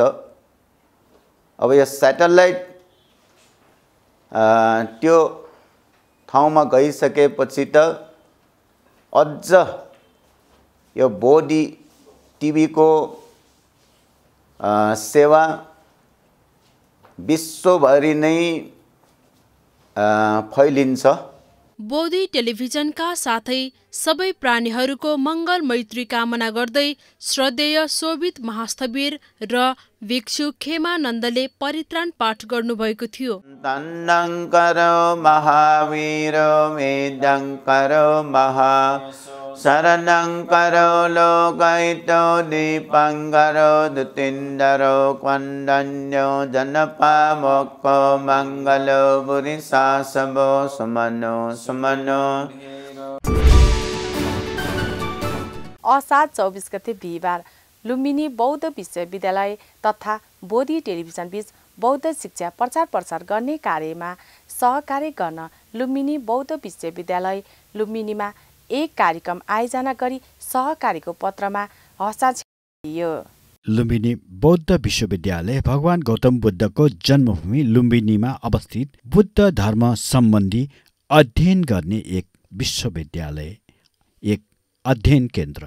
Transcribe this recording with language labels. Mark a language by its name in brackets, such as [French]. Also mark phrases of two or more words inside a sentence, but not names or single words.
[Nepali] अब यो सेटेलाइट त्यो ठाउँमा गइसकेपछि त अझ यो बोधी टिभीको सेवा विश्वभरि नै फैलिन्छ। बोधी टेलिभिजनका साथै सबै प्राणीहरूको मङ्गल मैत्री कामना गर्दै श्रद्धेय शोभित महास्थवीर र भिक्षु खेमानन्दले परित्राण पाठ गर्नुभएको थियो। [Pali] तन्नङ्करो महावीरो मेदङ्करो महा शरणङ्करो लोकैतो दीपङ्करो दुतिन्दरो क्वन्दन्यो जनपामोक्को मङ्गलो बुरिशासवो सुमनो सुमनो। [Nepali] असार 24 गते बिहिबार लुम्बिनी बौद्ध विश्वविद्यालय तथा बोधी टेलिभिजन बीच बौद्ध शिक्षा प्रचार प्रसार गर्ने कार्यमा सहकार्य गर्न लुम्बिनी बौद्ध विश्वविद्यालय लुम्बिनीमा एक कार्यक्रम आयोजना गरी सहकारीको पत्रमा हस्ताक्षर गरियो। लुम्बिनी बौद्ध विश्वविद्यालय भगवान गौतम बुद्धको जन्मभूमि लुम्बिनीमा अवस्थित बुद्ध धर्म सम्बन्धी अध्ययन गर्ने एक विश्वविद्यालय, एक अध्ययन केन्द्र।